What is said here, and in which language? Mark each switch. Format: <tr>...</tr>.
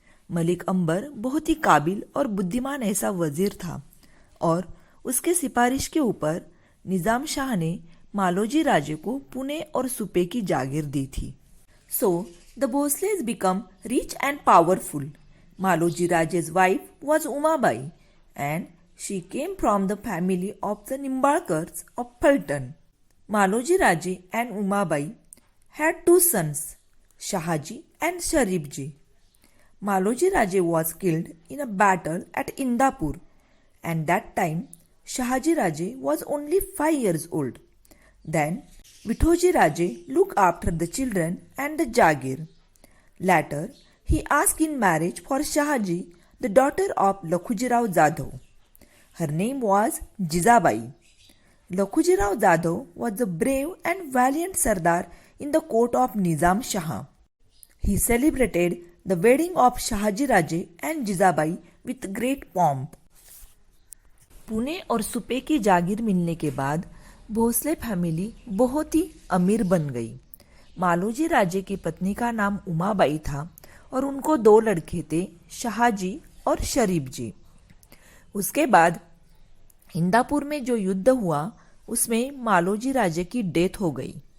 <hi>मलिक अंबर बहुत ही काबिल और बुद्धिमान ऐसा वजीर था और उसके सिफारिश के ऊपर निजाम शाह ने मालोजी राजे को पुणे और सुपे की जागीर दी थी।</hi> <en>So the Bhosles become rich and powerful. Maloji Raje's wife was Umabai and she came from the family of the Nimbalkars of Phaltan. Maloji Raje and Umabai had two sons, Shahaji and Sharifji. Maloji Raje was killed in a battle at Indapur and that time Shahaji Raje was only 5 years old. Then Vithoji Raje looked after the children and the Jagir. Later, he asked in marriage for Shahaji, the daughter of Lakhujirao Jadhav. Her name was Jizabai. Lakhujirao Jadhav was a brave and valiant Sardar in the court of Nizam Shah. He celebrated the wedding of Shahaji Raje and Jizabai with great pomp.</en> <hi>Pune और सुपे की जागीर मिलने के बाद Bhosle family बहुत ही अमीर बन गई। मालोजी राजे की पत्नी का नाम उमाबाई था और उनको 2 लड़के थे, शाहजी और शरीफ जी। उसके बाद इंदापुर में जो युद्ध हुआ उसमें मालोजी राजे की डेथ हो गई।</hi>